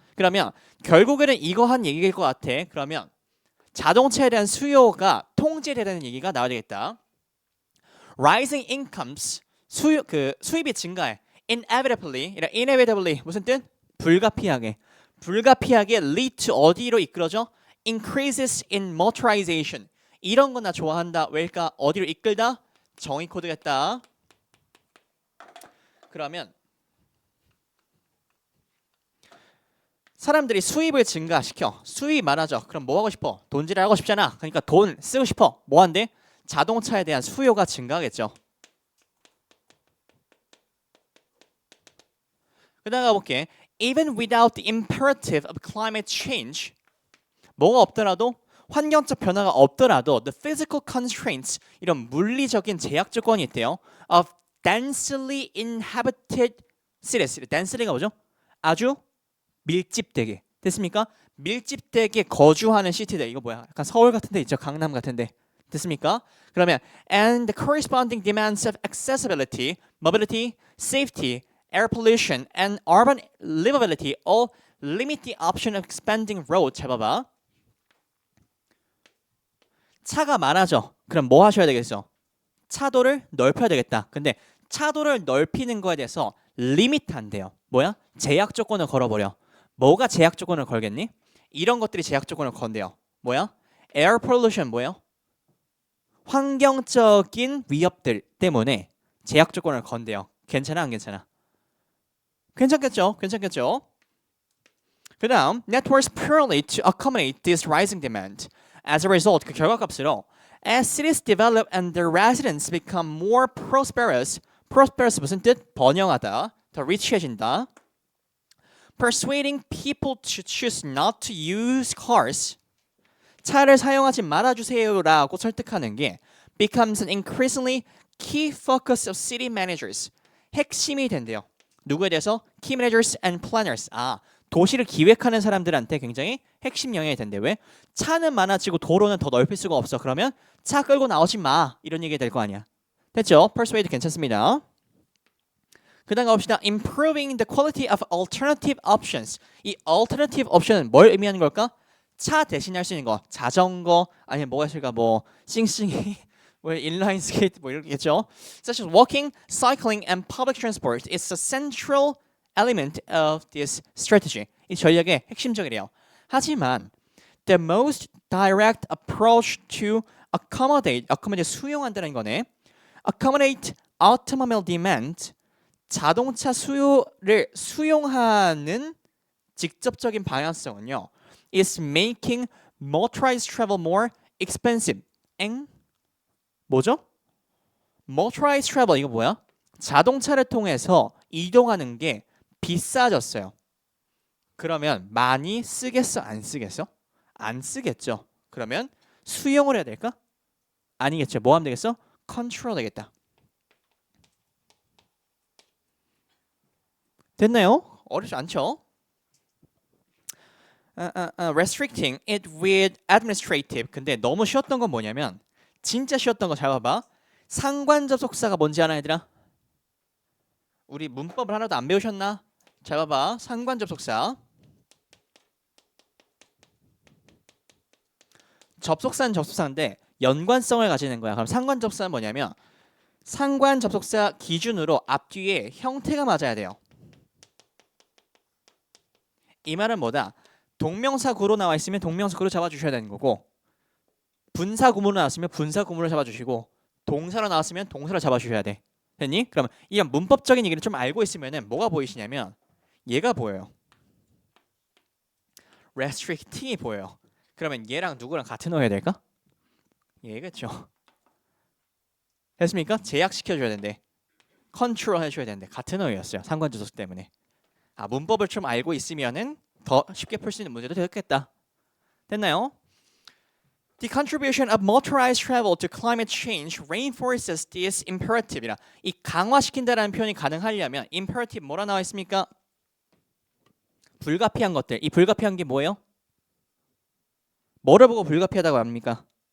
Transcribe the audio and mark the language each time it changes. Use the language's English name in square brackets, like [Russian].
[Korean] 그러면 결국에는 이거 한 얘기일 것 같아. 그러면 자동차에 대한 수요가 통제되는 얘기가 나와야 되겠다. [English] Rising incomes [Korean] 수입이 증가해. Inevitably 무슨 뜻? 불가피하게. 불가피하게 [English] lead to [Korean] 어디로 이끌어져? [English] Increases in motorization. [Korean] 이런 거 나 좋아한다. 왜일까? 어디로 이끌다? 정의 코드겠다. 그러면 사람들이 수입을 증가시켜. 수입이 많아져. 그럼 뭐 하고 싶어? 돈질을 하고 싶잖아. 그러니까 돈 쓰고 싶어. 뭐 한대? 자동차에 대한 수요가 증가하겠죠. 그 다음 가볼게. [English] Even without the imperative of climate change, [Korean] 뭐가 없더라도 환경적 변화가 없더라도 [English] the physical constraints, [Korean] 이런 물리적인 제약 조건이 있대요. [English] of densely inhabited cities. [Korean] density가 뭐죠? 아주 밀집되게. 됐습니까? 밀집되게 거주하는 시티들. 이거 뭐야? 약간 서울 같은 데 있죠. 강남 같은 데. 됐습니까? 그러면 [English] and the corresponding demands of accessibility, mobility, safety, air pollution, and urban livability all limit the option of expanding road. [Korean] 잘 봐봐. 차가 많아져. 그럼 뭐 하셔야 되겠어? 차도를 넓혀야 되겠다. 근데 차도를 넓히는 거에 대해서 리밋한대요. 뭐야? 제약 조건을 걸어버려. 뭐가 제약 조건을 걸겠니? 이런 것들이 제약 조건을 건대요. 뭐야? [English] air pollution [Korean] 뭐예요? 환경적인 위협들 때문에 제약 조건을 건대요. 괜찮아 안 괜찮아? 괜찮겠죠? 괜찮겠죠? 그 다음 [English] networks purely to accommodate this rising demand. As a result, [Korean] 그 결과값으로 [English] as cities develop and their residents become more prosperous, prosperous [Korean] 무슨 뜻? 번영하다, 더 리치해진다. [English] Persuading people to choose not to use cars, [Korean] 차를 사용하지 말아주세요라고 설득하는 게 [English] becomes an increasingly key focus of city managers. [Korean] 핵심이 된대요. 누구에 대해서? [English] Key managers and planners. [Korean] 도시를 기획하는 사람들한테 굉장히 핵심 영향이 된대. 왜? 차는 많아지고 도로는 더 넓힐 수가 없어. 그러면 차 끌고 나오지 마. 이런 얘기 될 거 아니야. 됐죠? Persuade 괜찮습니다. 그 다음 가봅시다. [English] Improving the quality of alternative options. [Korean] 이 [English] alternative option [Korean] 은 뭘 의미하는 걸까? 차 대신 할 수 있는 거. 자전거 아니면 뭐가 있을까? 뭐 싱싱이 뭐 인라인 스케이트 뭐 이렇겠죠. [English] Such as walking, cycling, and public transport is a central element of this strategy. [Korean] 이 전략의 핵심적이래요. 하지만 [English] the most direct approach to accommodate [Korean] 수용한다는 거네. [English] accommodate automobile demand, [Korean] 자동차 수요를 수용하는 직접적인 방향성은요. [English] is making motorized travel more expensive. [Korean] 뭐죠? [English] motorized travel [Korean] 이거 뭐야? 자동차를 통해서 이동하는 게 비싸졌어요. 그러면 많이 쓰겠어? 안 쓰겠어? 안 쓰겠죠. 그러면 수용을 해야 될까? 아니겠죠. 뭐 하면 되겠어? 컨트롤 되겠다. 됐나요? 어렵지 않죠? [English] Restricting it with administrative. [Korean] 근데 너무 쉬웠던 건 뭐냐면 진짜 쉬웠던 거 잘 봐봐. 상관 접속사가 뭔지 아나 얘들아? 우리 문법을 하나도 안 배우셨나? 잘 봐봐. 상관 접속사. 접속사는 접속사인데 연관성을 가지는 거야. 그럼 상관 접속사는 뭐냐면 상관 접속사 기준으로 앞뒤에 형태가 맞아야 돼요. 이 말은 뭐다? 동명사 구로 나와 있으면 동명사 구로 잡아주셔야 되는 거고, 분사 구문으로 나왔으면 분사 구문을 잡아주시고, 동사로 나왔으면 동사를 잡아주셔야 돼. 됐니? 그러면 이 문법적인 얘기를 좀 알고 있으면은 뭐가 보이시냐면 얘가 보여요. restricting이 보여요. 그러면 얘랑 누구랑 같은 어해야 될까? 얘겠죠. 됐습니까? 제약시켜줘야 된대. 컨트롤 해줘야 되는데 같은 어휘였어요. 상관접속 때문에. 문법을 좀 알고 있으면은 더 쉽게 풀 수 있는 문제도 되겠다. 됐나요? [English] The contribution of motorized travel to climate change reinforces this imperative이라. [Korean] 이 강화시킨다라는 표현이 가능하려면 imperative 뭐라 나와 있습니까? 불가피한 것들. 이 불가피한 게 뭐예요? 뭐를 보고 불가피하다고 합니까?